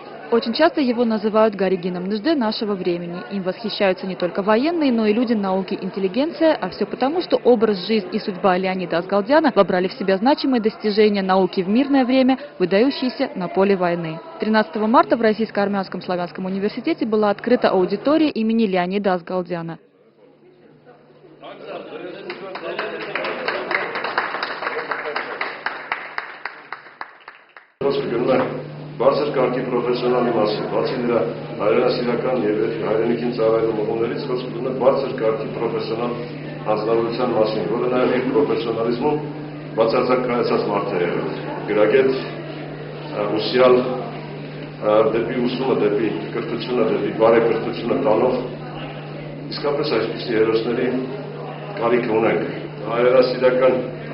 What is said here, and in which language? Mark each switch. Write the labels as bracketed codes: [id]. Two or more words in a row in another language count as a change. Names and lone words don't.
[ru] Очень часто его называют Гаригином Нужде нашего времени. Им восхищаются не только военные, но и люди науки, интеллигенция, а все потому, что образ, жизнь и судьба Леонида Асгалдяна вобрали в себя значимые достижения науки в мирное время, выдающиеся на поле войны. 13 марта в Российско-Армянском славянском университете была открыта аудитория имени Леонида Асгалдяна. [hy] Բարձր կարգի պրոֆեսիոնալի մասին, բացի նրա հայրենասիրական և հայրենիքին ծառայելու մղումներից խոսք գնում է բարձր կարգի պրոֆեսիոնալ հանձնարարության մասին, որը նաև իր պրոֆեսիոնալիզմում բացարձակ կայացած մարդ է եղել, գրագետ, ուսյալ, դեպի ուսումը, դեպի կրթությունը, դեպի բարեկրթությունը տանող, իսկապես այսպիսի հերոսների կարիք ունենք, հայրենասիրական